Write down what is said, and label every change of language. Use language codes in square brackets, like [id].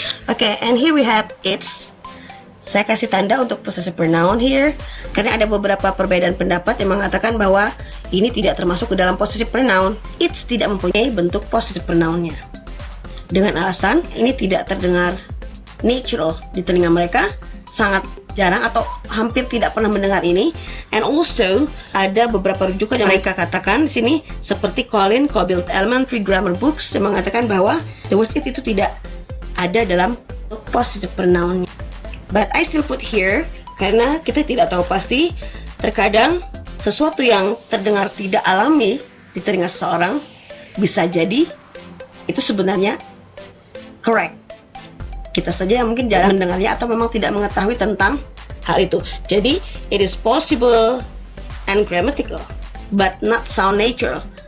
[en] Okay, and here we have its. [id] Saya kasih tanda untuk possessive pronoun here karena ada beberapa perbedaan pendapat yang mengatakan bahwa ini tidak termasuk ke dalam possessive pronoun. It's tidak mempunyai bentuk possessive pronounnya. Dengan alasan ini tidak terdengar natural di telinga mereka, sangat jarang atau hampir tidak pernah mendengar ini. [en] And also [id] ada beberapa rujukan yang mereka katakan di sini seperti Colin Cobbild Elementary Grammar Books yang mengatakan bahwa [en] the word it [id] itu tidak ada dalam possessive pronoun. [en] But I still put here [id] karena kita tidak tahu pasti. Terkadang sesuatu yang terdengar tidak alami di telinga seseorang bisa jadi itu sebenarnya correct. Kita saja yang mungkin jarang mendengarnya atau memang tidak mengetahui tentang hal itu. Jadi [en] it is possible and grammatical but not sound natural.